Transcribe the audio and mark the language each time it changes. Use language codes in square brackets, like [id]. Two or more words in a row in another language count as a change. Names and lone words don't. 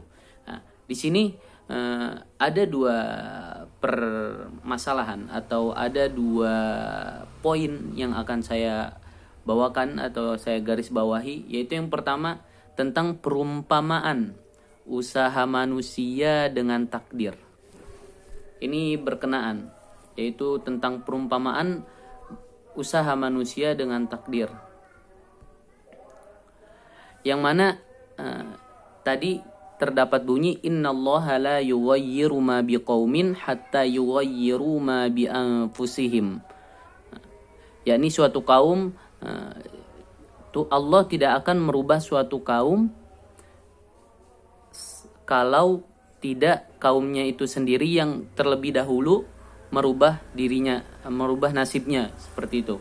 [id] Nah, di sini ada dua permasalahan atau ada dua poin yang akan saya bawakan atau saya garis bawahi, yaitu yang pertama tentang perumpamaan usaha manusia dengan takdir. Ini berkenaan, yaitu tentang perumpamaan usaha manusia dengan takdir, yang mana tadi terdapat bunyi [ar] إن الله لا يغير ما بقوم حتى يغيروا ما بأنفسهم. [id] Yakni suatu kaum Allah tidak akan merubah suatu kaum kalau tidak kaumnya itu sendiri yang terlebih dahulu merubah dirinya, merubah nasibnya, seperti itu.